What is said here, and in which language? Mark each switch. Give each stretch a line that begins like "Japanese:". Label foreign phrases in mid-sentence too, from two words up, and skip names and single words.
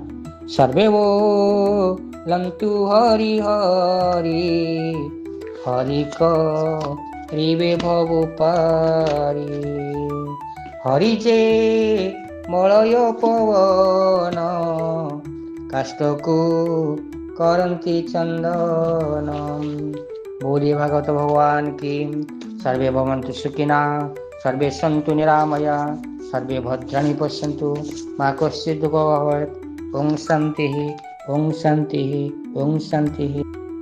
Odia: ସର୍ବେ ବୋଲନ୍ତୁ ହରି ହରି, ହରି କରିବେ ଭବ ପାରି, ହରି ଯେ ମଳୟ ପବନ, କାଷ୍ଟକୁ କରନ୍ତି ଚନ୍ଦନ।
Hindi: बोलिए भागवत भगवान की।
Sanskrit: सर्वे भवन्तु सुखिनः, सर्वे सन्तु निरामया, सर्वे भद्राणि पश्यन्तु, मा कश्चित् दुःखं भवेत्। ओम शान्तिः, ओम शान्तिः, ओम शान्तिः।